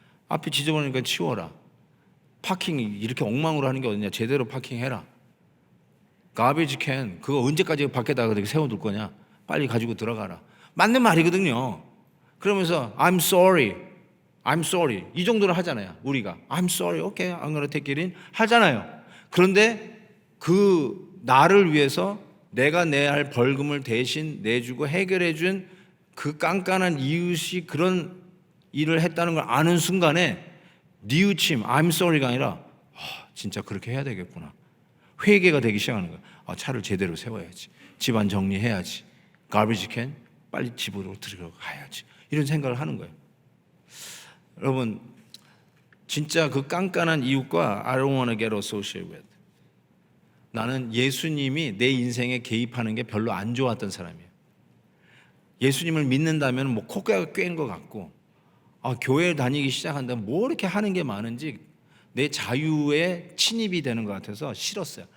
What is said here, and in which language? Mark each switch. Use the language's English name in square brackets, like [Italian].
[Korean] 앞이 지저분하니까 치워라. 파킹 이렇게 엉망으로 하는 게 어디냐. 제대로 파킹해라. 가베지 캔 그거 언제까지 밖에다가 그렇게 세워둘 거냐. 빨리 가지고 들어가라. 맞는 말이거든요. 그러면서 [English] I'm sorry [Korean] 이 정도로 하잖아요. 우리가 [English] I'm sorry, okay, I'm gonna take it in [Korean] 하잖아요. 그런데 그 나를 위해서 내가 내야 할 벌금을 대신 내주고 해결해 준 그 깐깐한 이웃이 그런 일을 했다는 걸 아는 순간에 뉘우침, [English] I'm sorry [Korean] 가 아니라 진짜 그렇게 해야 되겠구나. 회개가 되기 시작하는 거야. 차를 제대로 세워야지. 집안 정리해야지. garbage can 빨리 집으로 들어가야지. 이런 생각을 하는 거예요. 여러분, 진짜 그 깐깐한 이웃과 [English] I don't want to get associated with. [Korean] 나는 예수님이 내 인생에 개입하는 게 별로 안 좋았던 사람이에요. 예수님을 믿는다면 뭐 코가 꿰인 것 같고, 교회 다니기 시작한다면 뭐 이렇게 하는 게 많은지 내 자유에 침입이 되는 것 같아서 싫었어요.